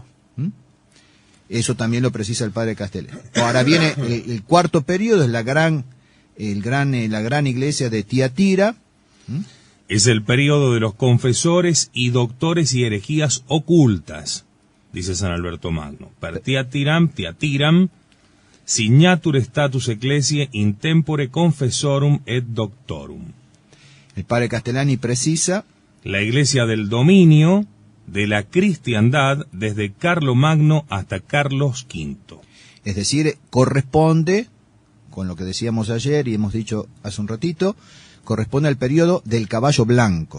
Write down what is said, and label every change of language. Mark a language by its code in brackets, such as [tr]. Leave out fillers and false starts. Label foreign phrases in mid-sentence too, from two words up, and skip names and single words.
[es] Eso también lo precisa el padre Castellani. Ahora viene el cuarto periodo, es la gran iglesia de Tiatira. Es el periodo de los confesores y doctores y herejías ocultas, dice San Alberto Magno. [la] Per Tiatiram, signature status ecclesiae in tempore confessorum et doctorum. [es] El padre Castellani precisa: la iglesia del dominio de la cristiandad desde Carlomagno hasta Carlos V. Es decir, corresponde, con lo que decíamos ayer y hemos dicho hace un ratito, corresponde al periodo del caballo blanco,